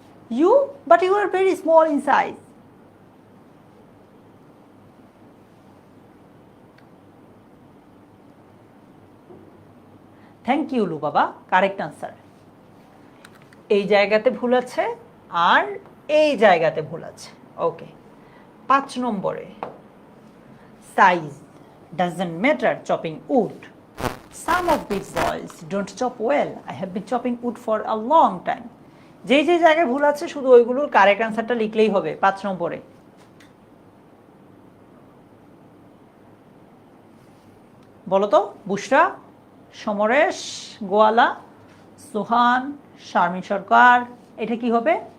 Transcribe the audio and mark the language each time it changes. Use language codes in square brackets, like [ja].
[en] You, but you are very small in size. Thank you লু বাবা, correct answer. [bn] এই জায়গাতে ভুল আছে আর এই জায়গাতে ভুল আছে। [en] okay, [bn] 5 নম্বরে [en] Size doesn't matter chopping wood. Some of these boys don't chop well. I have been chopping wood for a long time. [bn] যে যে জায়গায় ভুল আছে শুধু ওইগুলোর কারেক্ট আনসারটা লিখলেই হবে 5 নম্বরে। বলো তো? বুশরা, সমরেশ, গোয়ালা, সোহান, শারমিন সরকার, এটা কি হবে?